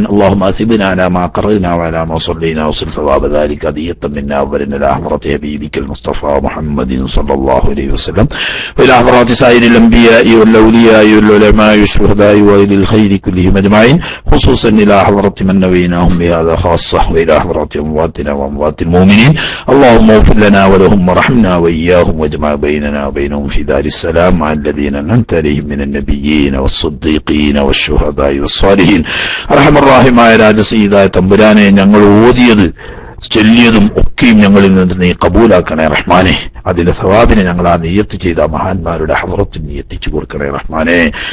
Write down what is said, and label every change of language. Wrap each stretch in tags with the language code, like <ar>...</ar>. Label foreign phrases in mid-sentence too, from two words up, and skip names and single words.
<ar>اللهم أثبنا على ما قرأنا وعلى ما صلينا وصل ثواب ذلك هدية منا أولنا إلى حضرة حبيبك المصطفى محمد صلى الله عليه وسلم وإلى حضرات سائر الأنبياء والأولياء والعلماء والشهداء وإلى الخير كلهم أجمعين، خصوصا إلى حضرة من نويناهم بهذا خاصة وإلى حضرة أمواتنا وأموات المؤمنين. اللهم اغفر لنا ولهم ورحمنا وإياهم واجمع بيننا وبينهم في دار السلام مع الذين أنعمت عليهم من النبيين والصديقين والشهداء والصالحين. أرحم الرحيم</ar> <ml>രാജസീദായ തമ്പുരാനെ, ഞങ്ങൾ ഓതിയത് ചൊല്ലിയതും ഒക്കെയും ഞങ്ങളിൽ നിന്ന് നീ കബൂലാക്കണേ റഹ്മാനെ. അതിന്റെ സവാബിനെ ഞങ്ങൾ ആ നിയ്യത്ത് ചെയ്ത മഹാന്മാരുടെ ഹദ്റത്തിൽ നീ എത്തിച്ചു കൊടുക്കണേ റഹ്മാനെ.</ml>